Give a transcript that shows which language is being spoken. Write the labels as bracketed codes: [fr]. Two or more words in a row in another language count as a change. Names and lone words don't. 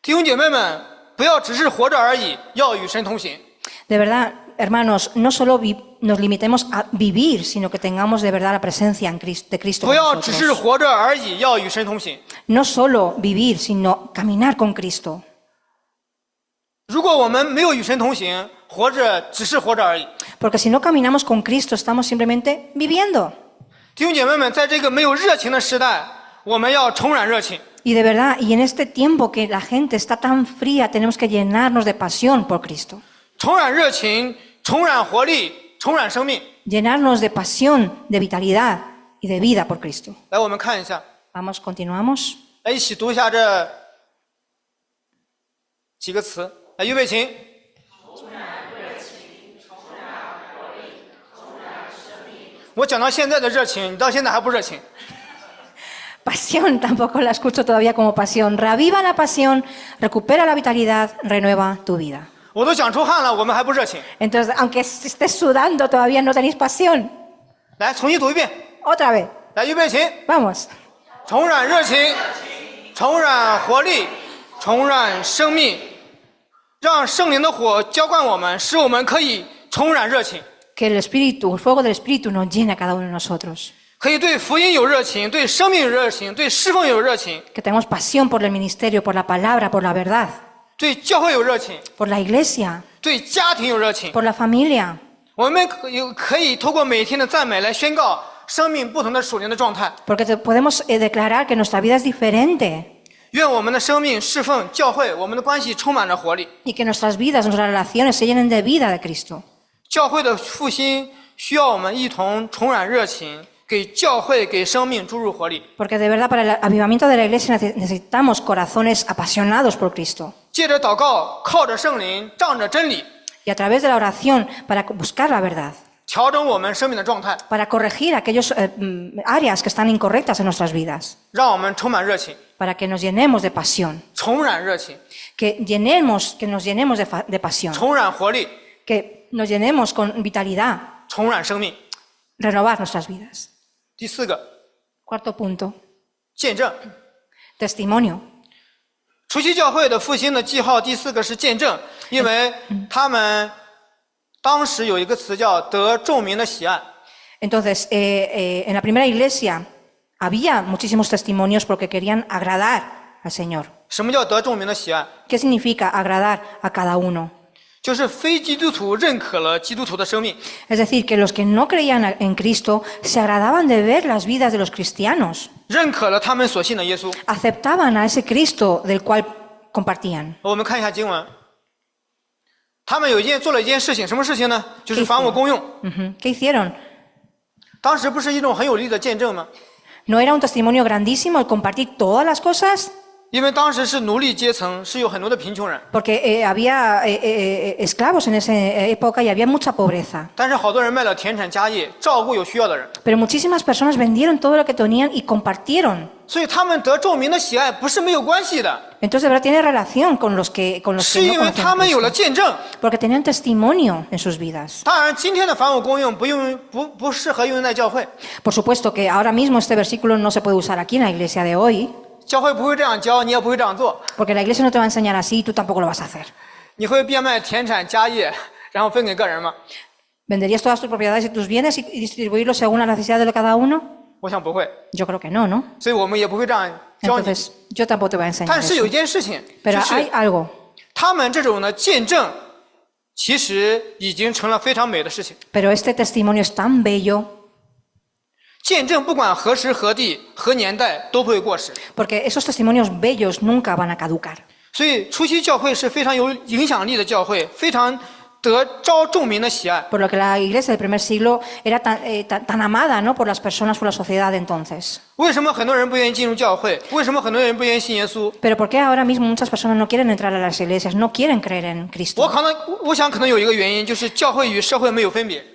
[zh] 弟兄姐妹们，不要只是活着而已，要与神同行。 [es] De verdad, hermanos, no solo nos limitemos a vivir, sino que tengamos de verdad la presencia de Cristo [zh] 不 [es] en [zh] 要只是 [es] nosotros. [zh] 活着而已，要与神同行。 [es] No solo vivir, sino caminar con Cristo. [zh] 如果我们没有与神同行，活着只是活着而已。 [es] Porque si no caminamos con Cristo, estamos simplemente viviendo. [zh] 弟兄姐妹们，在这个没有热情的时代，我们要重燃热情。 [es] Y de verdad, y en este tiempo que la gente está tan fría, tenemos que llenarnos de pasión por Cristo. [zh] 重燃热情，重燃活力，重燃生命。 [es] Llenarnos de pasión, de vitalidad y de vida por Cristo. [zh] 来，我们看一下， [es] Vamos, continuamos. [zh] 来一起读一下这几个词。来，预备起。我讲到现在的热情，你到现在还不热情。 [es] Pasión, tampoco la escucho todavía como pasión. Reaviva la pasión, recupera la vitalidad, renueva tu vida. [zh] 我都讲出汗了，我们还不热情。 [es] Entonces, aunque estés sudando, todavía no tenéis pasión. [zh] 来，重新读一遍。 [es] Otra vez. [zh] 来，预备起。 [es] Vamos. [zh] 重燃热情，重燃活力，重燃生命，让圣灵的火浇灌我们，使我们可以重燃热情， [es] Que el Espíritu, el fuego del Espíritu nos llene a cada uno de nosotros. [zh] 可以对福音有热情，对生命有热情，对侍奉有热情， [es] Que tengamos pasión por el ministerio, por la palabra, por la verdad, [zh] 对教会有热情， [es] por la iglesia, [zh] 对家庭有热情。 [es] por la familia. [zh] 我们可以透过每天的赞美来宣告生命不同的属灵的状态。 [es] Porque podemos declarar que nuestra vida es diferente [zh] 愿我们的生命侍奉教会，我们的关系充满着活力。 [es] y que nuestras vidas, nuestras relaciones se llenen de vida de Cristo. [zh] 教会的复兴需要我们一同重燃热情，给教会、给生命注入活力。 [es] Porque de verdad para el avivamiento de la iglesia necesitamos corazones apasionados por Cristo. [zh] 借着祷告，靠着圣灵，仗着真理， [es] Y a través de la oración para buscar la verdad, [zh] 调整我们生命的状态， [es] para corregir aquellas áreas que están incorrectas en nuestras vidas, [zh] 让我们充满热情， [es] para que nos llenemos de pasión, [zh] 重燃热情， [es] que nos llenemos de pasión, [zh] 重燃活力， [es] que nos llenemos con vitalidad, [zh] 重燃生命。 [es] renovar nuestras vidas. [zh] 第四个， [es] Cuarto punto, [zh] 见证。 [es] testimonio. [zh] 除夕教会的复兴的记号，第四个是见证，因为他们当时有一个词叫得众民的喜爱。 [es] Entonces, en la primera iglesia había muchísimos testimonios porque querían agradar al Señor. [zh] 什么叫得众民的喜爱？ [es] ¿Qué significa agradar a cada uno? [zh] 就是非基督徒认可了基督徒的生命， [es] Es decir, que los que no creían en Cristo se agradaban de ver las vidas de los cristianos, [zh] 认可了他们所信的耶稣。 [es] aceptaban a ese Cristo del cual compartían. [zh] 我们看一下经文，他们做了一件事情，什么事情呢？就是房屋公用。 [es] ¿Qué hicieron? [zh] 当时不是一种很有力的见证吗？ [es] ¿No era un testimonio grandísimo el compartir todas las cosas? [zh] 因为当时是奴隶阶层，是有很多的贫穷人， [es] Porque había esclavos en esa época y había mucha pobreza. [zh] 但是好多人卖了田产家业，照顾有需要的人， [es] Pero muchísimas personas vendieron todo lo que tenían y compartieron. [zh] 所以他们得众民的喜爱不是没有关系的， [es] Entonces, de verdad, tiene relación con los que [zh] 是 [es] no [zh] 因为 [es] conocen [zh] 他们有 [es] Cristo. [zh] 了见证。 [es] Porque tenían testimonio en sus vidas. [zh] 当然，今天的房屋公用不适合用在教会， [es] Por supuesto que ahora mismo este versículo no se puede usar aquí en la iglesia de hoy, [zh] 教会不会这样教，你也不会这样做， [es] porque la iglesia no te va a enseñar así y tú tampoco lo vas a hacer. [zh] 你会变卖田产家业，然后分给个人吗？ [es] ¿Venderías todas tus propiedades y tus bienes y distribuirlos según la necesidad de cada uno? [zh] 我想不会， [es] Yo creo que no, ¿no? [zh] 所以我们也不会这样教你。 [es] Entonces, yo tampoco te voy a enseñar [zh] 但是有 [es] eso. [zh] 一件事情， [es] Pero [zh] 就是 [es] hay algo, [zh] 他们这种的见证，其实已经成了非常美的事情。 [es] pero este testimonio es tan bello [zh] 见证不管何时何地何年代都不会过时， [es] porque esos testimonios bellos nunca van a caducar. [zh] 所以初期教会是非常有影响力的教会，非常得招众民的喜爱。 [es] Por lo que la iglesia del primer siglo era tan amada, ¿no? Por las personas, por la sociedad de entonces. [zh] 为什么很多人不愿意进入教会？为什么很多人不愿意信耶稣？ [es] Pero ¿por qué ahora mismo muchas personas no quieren entrar a las iglesias, no quieren creer en Cristo? [zh] 我想可能有一个原因，就是教会与社会没有分别，